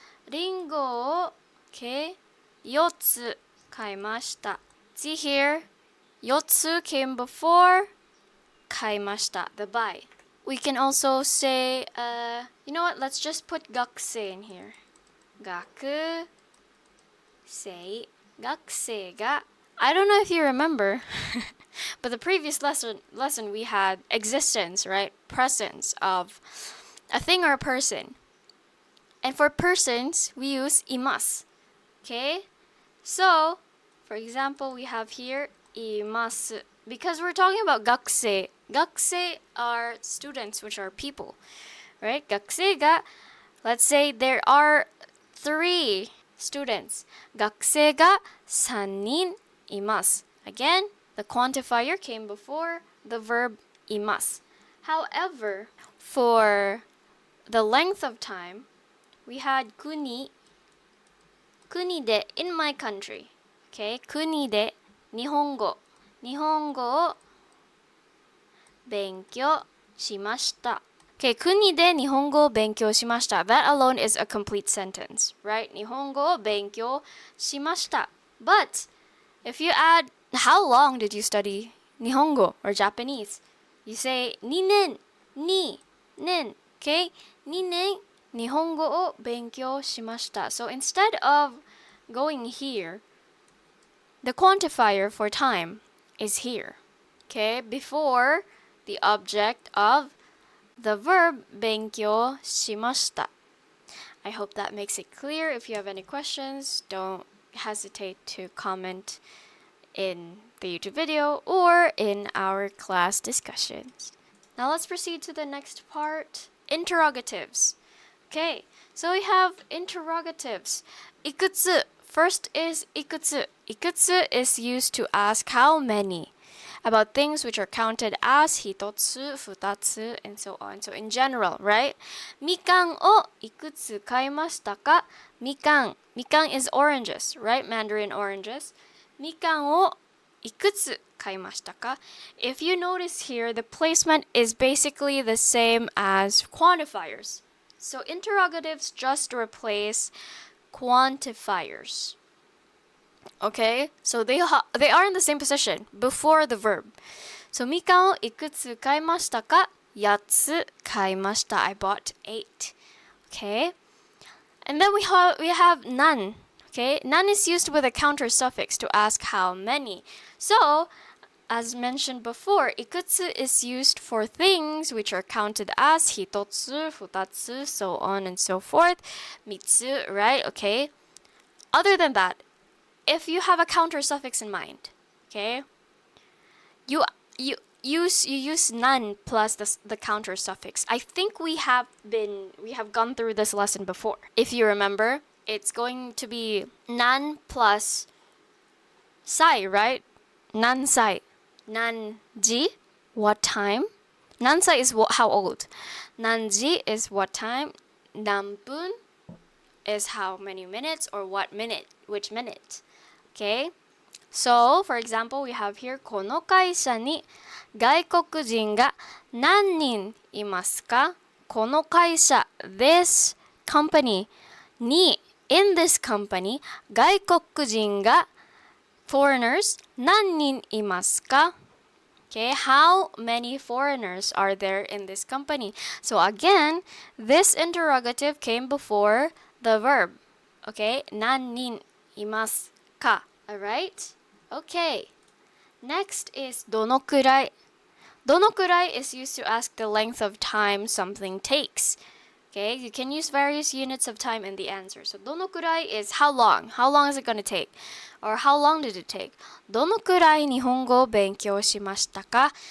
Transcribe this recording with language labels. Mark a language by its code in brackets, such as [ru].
[ja] リンゴを okay, 4つ買いました. [en] See here, 4つ came before 買いました, the buy. We can also say, you know what? Let's just put 学生 in here. [ja] 学生が. [en] I don't know if you remember, but the previous lesson we had existence, right? Presence of a thing or a person. And for persons, we use います. Okay? So, for example, we have here います. Because we're talking about 学生.学生 are students, which are people, right? 学生が, let's say there are 3 students. [ja] 学生が3人います. [en] Again, the quantifier came before the verb います. However, for the length of time, we had 国で in my country. Okay? [ja] 国で日本語を勉強しました. Okay, 国で日本語を勉強しました. [en] That alone is a complete sentence, right? [ja] 日本語を勉強しました. [en] But if you add, how long did you study Nihongo or Japanese? You say 2年, okay? [ja] 2年日本語を勉強しました. [en] So instead of going here, the quantifier for time is here, okay? Before the object of the verb 勉強しました. I hope that makes it clear. If you have any questions, don't hesitate to comment in the YouTube video or in our class discussions. Now let's proceed to the next part. Interrogatives. Okay, so we have interrogatives. [ja] いくつ. [en] First is いくつ. いくつ is used to ask how many about things which are counted as 一つ、二つ, and so on. So in general, right? [ja] みかんをいくつ買いましたか? [en] みかん is oranges, right? Mandarin oranges. [ja] みかんをいくつ買いましたか? [en] If you notice here, the placement is basically the same as quantifiers. So interrogatives just replace quantifiers. Okay, so they are in the same position before the verb. [ja] So みかんをいくつ買いましたか?8つ買いました. [en] I bought 8. Okay, and then we have none. Okay, none is used with a counter suffix to ask how many. So as mentioned before, いくつ is used for things which are counted as 一つ、二つ, so on and so forth. 三つ, right? Okay. Other than that, if you have a counter suffix in mind, okay, you use none plus the counter suffix. I think we have gone through this lesson before. If you remember, it's going to be none plus sai, right? Nan sai. Nanji, what time? Nansai is how old. Nanji is what time. Nanpun is how many minutes or what minute, which minute. Okay? So, for example, we have here [ja] この会社に外国人が何人いますか? [en] この会社 this company に in this company 外国人がforeigners 何人いますか? Okay, how many foreigners are there in this company? So again, this interrogative came before the verb. Okay, [ja] 何人いますか? [en] Alright? Okay. Next is どのくらい. どのくらい is used to ask the length of time something takes. Okay, you can use various units of time in the answer. So どのくらい is how long. How long is it going to take? Or how long did it take? [ja] どのくらい日本語を勉強しましたか?